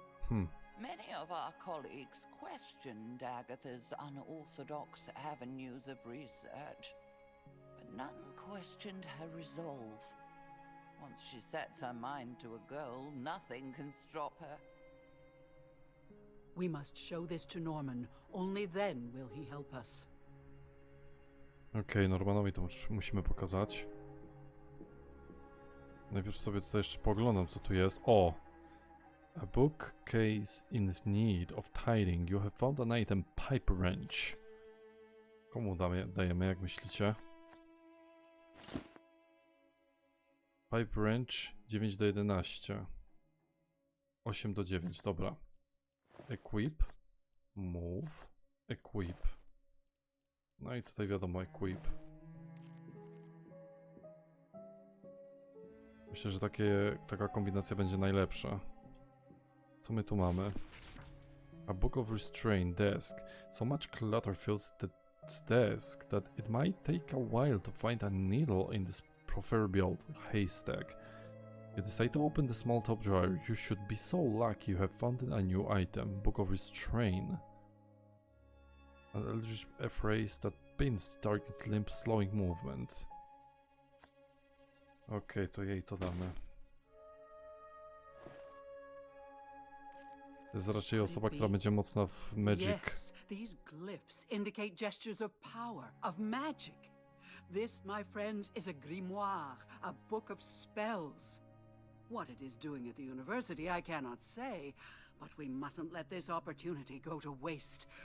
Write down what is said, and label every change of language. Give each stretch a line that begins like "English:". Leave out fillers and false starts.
English: Many of our colleagues questioned Agatha's unorthodox avenues of research, but none questioned her resolve. Once she sets her mind to a goal, nothing can stop her. We must show this to Norman. Only then will he help us.
Polish: Okej, Normanowi to musimy pokazać. Najpierw sobie tutaj jeszcze poglądam, co tu jest. O!
English: A bookcase in need of tidying. You have found an item, pipe wrench.
Polish: Komu dajemy, jak myślicie? Pipe wrench 9 do 11. 8 do 9, dobra.
English: Equip. Move. Equip.
Polish: No i tutaj wiadomo, equip. Myślę, że taka kombinacja będzie najlepsza. Co my tu mamy?
English: A book of restraint desk. So much clutter fills this desk that it might take a while to find a needle in this proverbial haystack. You decide to open the small top drawer. You should be so lucky you have found a new item. Book of restraint. A phrase that pins the target limb, slowing movement.
Polish: Okej, to jej to damy. To jest raczej osoba, która będzie mocna w magic.
English: Yes, these glyphs indicate gestures of power, of magic. This, my friends, is a grimoire, a book of spells. What it is doing at the university, I cannot say, but we mustn't let this opportunity go to waste.